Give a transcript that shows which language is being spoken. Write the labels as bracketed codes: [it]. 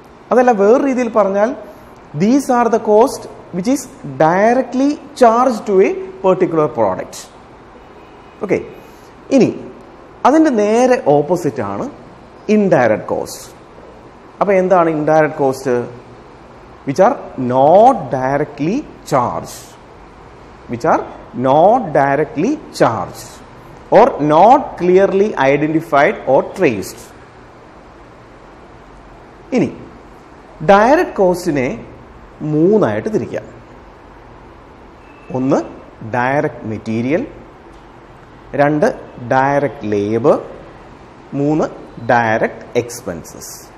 [ml] അതല്ല, വേറെ രീതിയിൽ പറഞ്ഞാൽ [en] These are the cost which is directly charge to a particular product. [ml] Okay, ഇനി അതിൻ്റെ നേരെ ഓപ്പോസിറ്റ് ആണ് ഇൻഡയറക്റ്റ് കോസ്റ്റ്. അപ്പോൾ എന്താണ് indirect cost? [en] Which are not directly charge, which are not directly charged or not clearly identified or traced. [ml] ഇനി direct കോസ്റ്റിനെ 3 ആയിട്ട് തിരിക്കാം. ഒന്ന് direct material, 2 direct labour, 3 direct expenses.